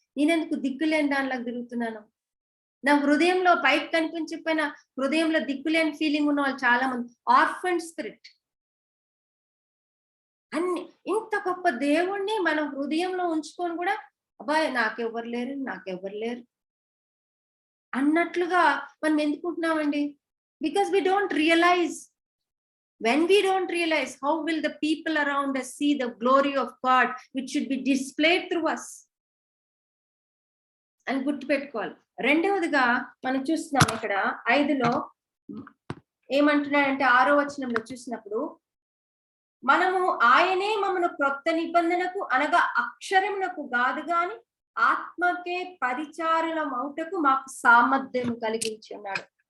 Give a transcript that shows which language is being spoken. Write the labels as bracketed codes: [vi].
[te] నేనెందుకు దిక్కులేని దానిలాగా తిరుగుతున్నాను? నా హృదయంలో పైకి కనిపించకపోయినా హృదయంలో దిక్కులేని ఫీలింగ్ ఉన్న వాళ్ళు చాలా మంది. Orphan spirit. అన్ని ఇంత గొప్ప దేవుణ్ణి మనం హృదయంలో ఉంచుకొని కూడా అబ్బాయి నాకెవ్వరు లేరు అన్నట్లుగా మనం ఎందుకుంటున్నామండి? [en] Because we don't realize. When we don't realize, how will the people around us see the glory of God which should be displayed through us? [te] అని గుర్తుపెట్టుకోవాలి. రెండవదిగా మనం చూస్తున్నాం ఇక్కడ 5లో ఏమంటున్నాడంటే 6వ వచనంలో చూసినప్పుడు, మనము ఆయనే మమ్మను క్రొత్త నిబంధనకు అనగా అక్షరమునకు కాదు గాని ఆత్మకే పరిచారుల మౌటకు మాకు సామర్థ్యం కలిగించి ఉన్నాడు.